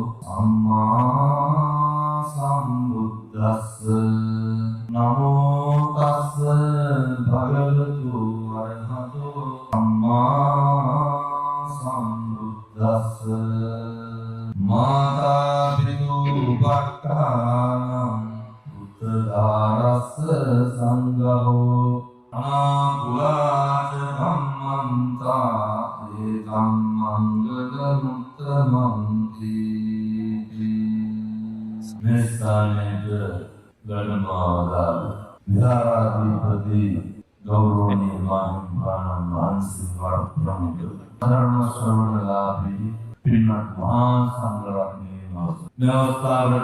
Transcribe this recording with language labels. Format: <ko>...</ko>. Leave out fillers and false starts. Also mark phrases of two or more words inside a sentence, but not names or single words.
<pi>සම්මා සම්බුද්දස්ස නමෝ තස්ස භගවතු අරහතෝ සම්මා සම්බුද්දස්ස මාතා පිතු පක්ඛානං උත්තරාරස්ස සංඝෝ අනාගුලාච ධම්මන්තා ඒකම් මංගල මුත්තමන්ති</pi> <si>මෙස්සානේද ගණමාදා විහාරාධිපති ගෞරවනීය මහාන් වහන්සේ වරප්‍රමුඛ ධර්ම ශ්‍රවණලාභී පින්වත් මහා සංඝරත්නයේ නවස්ථාවරට</si>